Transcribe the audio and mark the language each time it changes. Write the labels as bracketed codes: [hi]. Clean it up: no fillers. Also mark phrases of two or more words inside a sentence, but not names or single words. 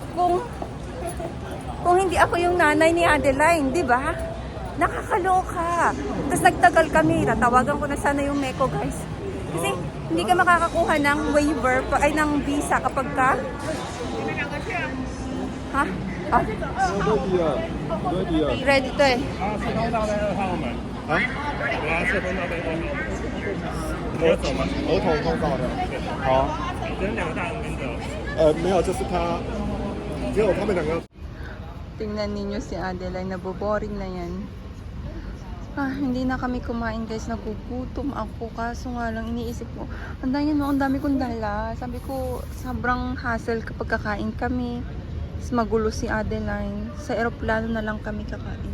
[tl] Kung hindi ako yung nanay ni Adeline, di ba? Nakakaloka. Tapos nagtagal kami. Tatawagan ko na sana yung Meko, guys. Kasi hindi ka makakakuha ng waiver, ay ng visa kapag ka... Ha? Ah, [zh] 多低啊，多低啊！ ready to eh. 4通道在2号门，啊， 4通道在2号门，你要走吗？儿童通道的。好，只能2个大人跟着。没有，就是他，只有他们两个。 [tl] Tingnan ninyo si Adeline, naboboring na yan. Hindi na kami kumain, guys. Nagugutom ako. Kaso nga lang, iniisip ko, ang dami kong dala. Sabi ko, sobrang hassle kapag kakain kami. Tapos magulo si Adeline. Sa eroplano na lang kami kakain.